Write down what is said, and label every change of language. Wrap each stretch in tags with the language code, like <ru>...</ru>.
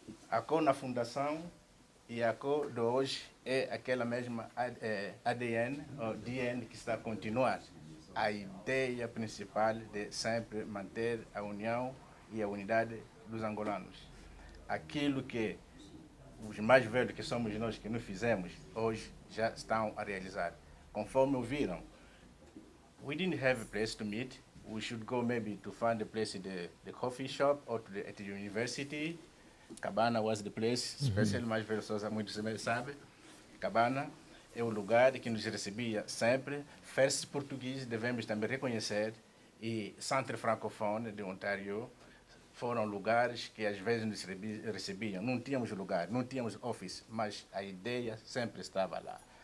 <pt>Ako na fundação e Ako de hoje é aquela mesma ADN ou DNA que está a continuar. A ideia principal de sempre manter a união e a unidade dos angolanos. Aquilo que os mais velhos que somos nós que não fizemos, hoje já estão a realizar. Conforme ouviram,</pt> <en>we didn't have a place to meet. We should go maybe to find a place in the coffee shop or at the university. Cabana was the place, especially</en> <pt>mais velhos, muitos sabem. Cabana é o lugar que nos recebia sempre. First português devemos também reconhecer, e Centro Francofone de Ontário foram lugares que às vezes nos recebiam. Não tínhamos lugar, não tínhamos office, mas a ideia sempre estava lá.</pt>